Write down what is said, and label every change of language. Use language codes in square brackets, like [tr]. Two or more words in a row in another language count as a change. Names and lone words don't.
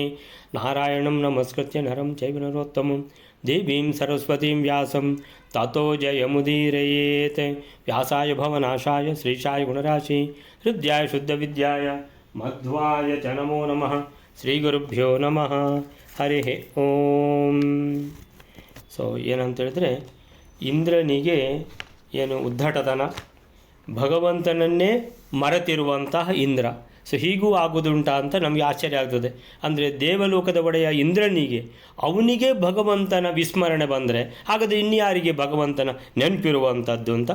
[sa] नारायणं नमस्कृत्य नरं चैव नरोत्तमं देवीं सरस्वतीं व्यासं ततो जयमुदीरयेत्। व्यासाय भवनाशाय श्रीशाय गुणराशि हृद्याय शुद्धविद्याय मध्वाय च नमो नमः। ಶ್ರೀಗುರುಭ್ಯೋ ನಮಃ ಹರಿ ಓಂ. [kn] ಸೊ ಏನಂತ ಹೇಳಿದ್ರೆ, ಇಂದ್ರನಿಗೆ ಏನು ಉದ್ಧಟತನ, ಭಗವಂತನನ್ನೇ ಮರೆತಿರುವಂತಹ ಇಂದ್ರ. ಸೊ ಹೀಗೂ ಆಗುದುಂಟ ಅಂತ ನಮಗೆ ಆಶ್ಚರ್ಯ ಆಗ್ತದೆ. ಅಂದರೆ ದೇವಲೋಕದ ಒಡೆಯ ಇಂದ್ರನಿಗೆ, ಅವನಿಗೆ ಭಗವಂತನ ವಿಸ್ಮರಣೆ ಬಂದರೆ ಹಾಗಾದರೆ ಇನ್ಯಾರಿಗೆ ಭಗವಂತನ ನೆನಪಿರುವಂಥದ್ದು ಅಂತ.